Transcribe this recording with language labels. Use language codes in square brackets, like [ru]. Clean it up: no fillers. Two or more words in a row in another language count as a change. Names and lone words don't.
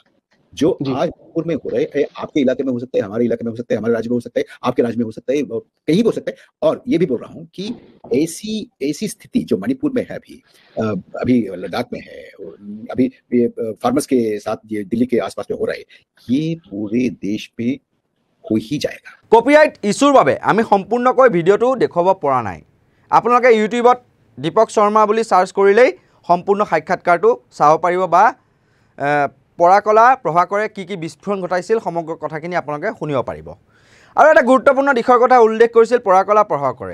[hi] जो आज मणिपुर में हो रहे आपके इलाके में हो सकता है, हमारे इलाके में हो सकता है, हमारे राज्य में हो सकता है, आपके राज्य में हो सकता है, कहीं भी हो सकता है। और ये भी बोल रहा हूँ कि ऐसी स्थिति जो मणिपुर में है अभी लद्दाख में है, अभी फार्मर्स के साथ ये दिल्ली के आसपास में हो रहा है, ये पूरे देश पे हो ही जाएगा। [as] কপিৰাইট ইছ্যুৰ বাবে আমি সম্পূৰ্ণকৈ ভিডিঅ'টো দেখুৱাব পৰা নাই। আপোনালোকে ইউটিউবত দীপক শৰ্মা বুলি চাৰ্চ কৰিলেই সম্পূৰ্ণ সাক্ষাৎকাৰটো চাব পাৰিব বা পৰাকলা প্ৰভাকৰে কি বিস্ফোৰণ ঘটাইছিল সমগ্ৰ কথাখিনি আপোনালোকে শুনিব পাৰিব। আৰু এটা গুৰুত্বপূৰ্ণ দিশৰ কথা উল্লেখ কৰিছিল পৰাকলা প্ৰভাকৰে।